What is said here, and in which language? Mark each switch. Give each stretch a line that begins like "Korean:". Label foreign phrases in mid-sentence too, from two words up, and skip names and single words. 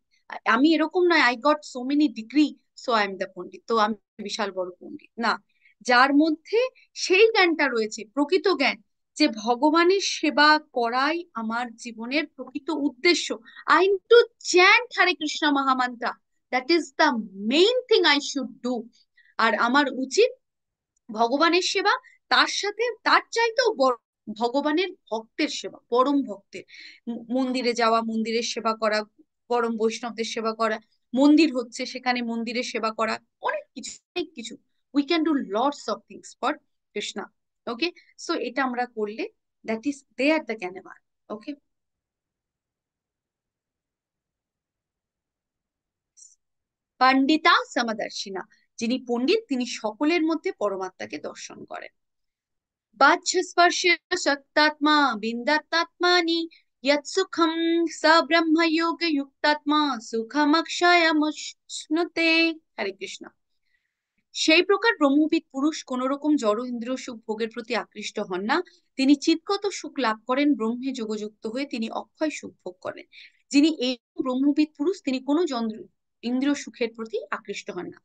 Bangla: আমি এরকম নয়
English: I got so many degree so I am the pandit,
Bangla: তো আমি বিশাল বড় পণ্ডিত না। যার মধ্যে সেই জ্ঞানটা রয়েছে, প্রকৃত জ্ঞান, যে ভগবানের সেবা করাই আমার জীবনের প্রকৃত উদ্দেশ্য।
English: I need to chant Hare Krishna mahamantra, That is the main thing I should do.
Bangla: আর আমার উচিত ভগবানের সেবা, তার সাথে তার চাইতেও বড় ভগবানের ভক্তের সেবা, পরম ভক্তের, মন্দিরে যাওয়া, মন্দিরের সেবা করা, পরম বৈষ্ণবদের সেবা করা, মন্দির হচ্ছে সেখানে মন্দিরের সেবা করা, অনেক কিছু, অনেক কিছু।
English: We can do lots of things for Krishna. Okay, so
Bangla: এটা আমরা করলে
English: that is they are the জ্ঞানবান।
Bangla: ওকে,
Sanskrit: পণ্ডিতা সমদর্শিনা,
Bangla: যিনি পণ্ডিত তিনি সকলের মধ্যে পরমাত্মাকে দর্শন করেন।
Sanskrit: वाच्यस्पर्शेन शक्तात्मा बिन्दत्तात्मानि यत्सुखं स ब्रह्मयोगयुक्तात्मा सुखमक्षयमश्नुते।
Bangla: হরে কৃষ্ণ। সেই প্রকার ব্রহ্মবিদ পুরুষ কোন রকম জড় ইন্দ্রিয় সুখ ভোগের প্রতি আকৃষ্ট হন না, তিনি চিৎগত সুখ লাভ করেন, ব্রহ্মে যোগযুক্ত হয়ে তিনি অক্ষয় সুখ ভোগ করেন। যিনি এই ব্রহ্মবিদ পুরুষ তিনি কোনো ইন্দ্রিয় সুখের প্রতি আকৃষ্ট হন না।